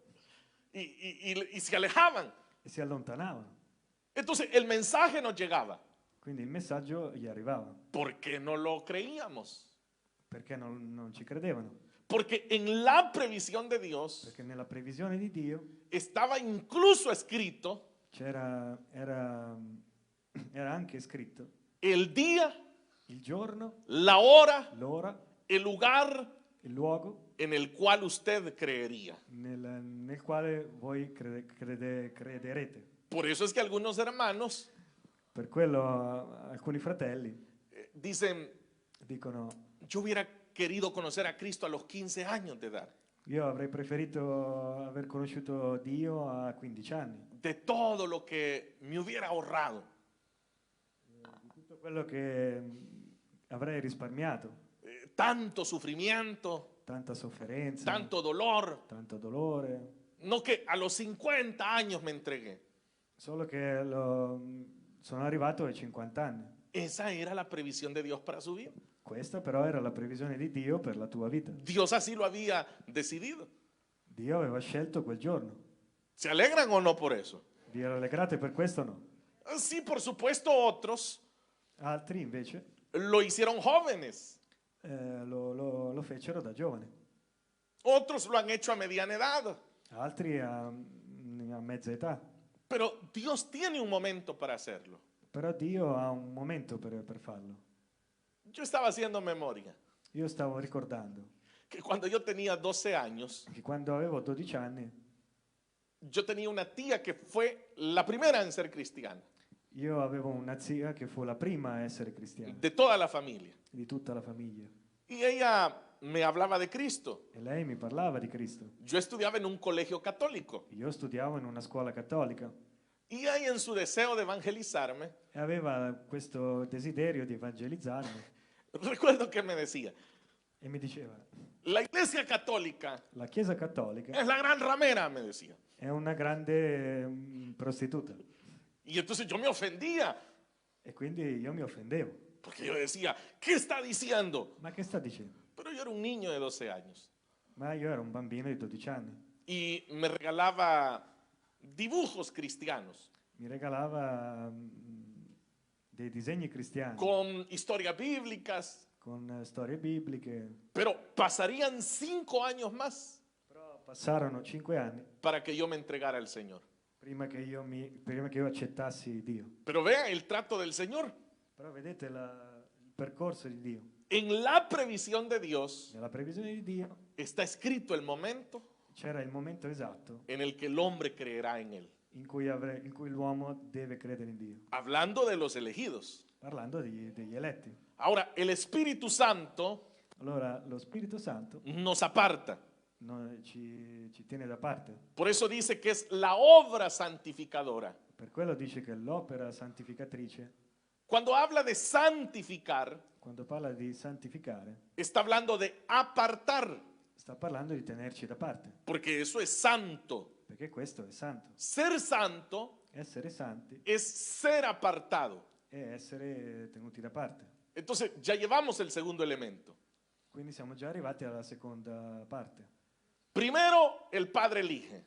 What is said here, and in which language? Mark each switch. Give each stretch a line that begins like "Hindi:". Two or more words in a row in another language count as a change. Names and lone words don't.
Spanish: Y se alejaban.
Italian: e si allontanavano.
Spanish: Entonces el mensaje nos llegaba.
Italian: Quindi il messaggio gli arrivava.
Spanish: ¿Por qué no lo creíamos?
Italian: Perché non ci credevano?
Spanish: Porque en la previsión de Dios
Italian: Perché nella previsione di Dio
Spanish: estaba incluso escrito
Italian: era anche scritto
Spanish: el día,
Italian: il giorno,
Spanish: la hora,
Italian: l'ora,
Spanish: el lugar
Italian: il luogo
Spanish: en el cual usted creería.
Italian: nel quale voi crederete.
Spanish: Por eso es que algunos hermanos
Italian: Per quello alcuni fratelli
Spanish: dicen,
Italian: dicono:
Spanish: yo hubiera querido conocer a Cristo a los 15 años de edad.
Italian: io avrei preferito aver conosciuto Dio a 15 anni.
Spanish: De todo lo que me hubiera ahorrado.
Italian: Tutto quello che avrei risparmiato,
Spanish: Tanto sufrimiento,
Italian: tanta sofferenza,
Spanish: tanto dolor.
Italian: tanto dolore,
Spanish: No que a los 50 años me entregué.
Italian: solo che sono arrivato ai 50 anni.
Spanish: Esa era la previsión de Dios para su vida.
Italian: Questa però era la previsione di Dio per la tua vita.
Spanish: Dios así lo había decidido.
Italian: Dio aveva scelto quel giorno.
Spanish: ¿Se alegran o no por eso?
Italian: Vi rallegrate per questo o no?
Spanish: Sí, por supuesto, otros
Italian: Altri invece
Spanish: lo hicieron jóvenes.
Italian: lo fecero da giovane.
Spanish: Otros lo han hecho a mediana edad.
Italian: Altri a mezza età.
Spanish: Pero Dios tiene un momento para hacerlo.
Italian: Però Dio ha un momento per farlo.
Spanish: Yo estaba haciendo memoria
Italian: Io stavo ricordando
Spanish: que cuando yo tenía 12 años,
Italian: che quando avevo 12 anni
Spanish: yo tenía una tía que fue la primera en ser cristiana,
Italian: Io avevo una zia che fu la prima a essere cristiana,
Spanish: de toda la familia.
Italian: di tutta la famiglia.
Spanish: Y ella me hablaba de Cristo.
Italian: E lei mi parlava di Cristo.
Spanish: Yo estudiaba en un colegio católico
Italian: Io studiavo in una scuola cattolica
Spanish: y ella en su deseo de evangelizarme,
Italian: e aveva questo desiderio di evangelizzarmi
Spanish: recuerdo que me decía,
Italian: e mi diceva,
Spanish: la iglesia católica
Italian: la Chiesa cattolica
Spanish: es la gran ramera, me decía.
Italian: è una grande prostituta.
Spanish: Y entonces yo me ofendía,
Italian: E quindi io mi offendevo.
Spanish: porque yo decía, ¿qué está diciendo?
Italian: Ma che sta dicendo?
Spanish: Pero yo era un niño de 12 años
Italian: Ma io ero un bambino di 12 anni.
Spanish: y me regalaba dibujos cristianos
Italian: Mi regalava dei disegni cristiani
Spanish: con historias bíblicas,
Italian: con storie bibliche.
Spanish: pero pasarían 5 años más
Italian: Però passarono 5 anni
Spanish: para que yo me entregara al Señor.
Italian: prima che io accettassi Dio.
Spanish: Pero vean el trato del Señor.
Italian: Però vedete il percorso di Dio.
Spanish: En la previsión de Dios
Italian: Nella previsione di Dio
Spanish: está escrito el momento
Italian: c'era il momento esatto
Spanish: en el que el hombre creerá en Él.
Italian: in cui l'uomo deve credere in Dio.
Spanish: Hablando de los elegidos.
Italian: Parlando degli eletti.
Spanish: Ahora, el Espíritu Santo
Italian: Allora lo Spirito Santo
Spanish: nos aparta.
Italian: ci tiene da parte.
Spanish: Por eso dice que es la obra santificadora.
Italian: Per quello dice che l'opera santificatrice,
Spanish: Cuando habla de santificar,
Italian: quando parla di santificare,
Spanish: está hablando de apartar,
Italian: sta parlando di tenerci da parte,
Spanish: porque eso es santo.
Italian: perché questo è santo.
Spanish: Ser santo
Italian: Essere santi
Spanish: es ser apartado.
Italian: è essere tenuti da parte.
Spanish: Entonces, ya llevamos el segundo elemento.
Italian: Quindi siamo già arrivati alla seconda parte.
Spanish: Primero, el Padre elige.